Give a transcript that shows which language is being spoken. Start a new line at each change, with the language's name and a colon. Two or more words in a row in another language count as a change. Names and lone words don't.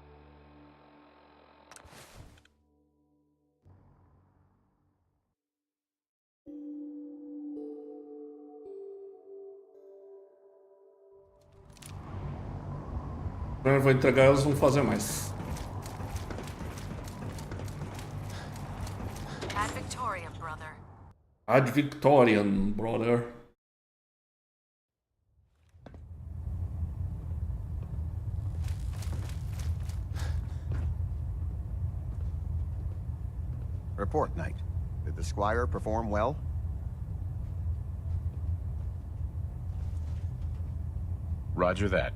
Portuguese: Eu vou entregar, elas vão fazer mais.
Latin: Ad Victoriam, brother. Ad Victoriam, brother.
English: Report, Knight. Did the Squire perform well? Roger that.